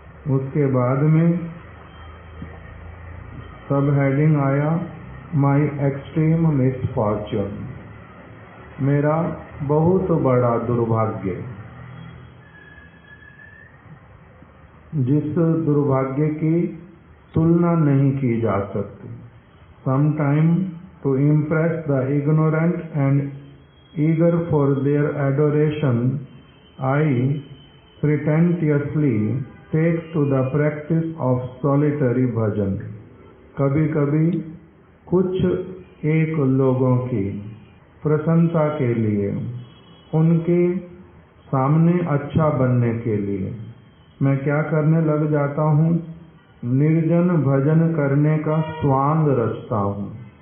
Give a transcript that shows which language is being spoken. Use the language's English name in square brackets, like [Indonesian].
[Hindi] उसके बाद में सब हेडिंग आया [English] my extreme misfortune, [Hindi] मेरा बहुत बड़ा दुर्भाग्य, जिस दुर्भाग्य की तुलना नहीं की जा सकती। [English] Sometime to impress the ignorant and eager for their adoration, I pretentiously take to the practice of solitary bhajan. [Hindi] कभी कभी कुछ एक लोगों की प्रशंसा के लिए, उनके सामने अच्छा बनने के लिए मैं क्या करने लग जाता हूँ, निर्जन भजन करने का स्वांग रचता हूँ।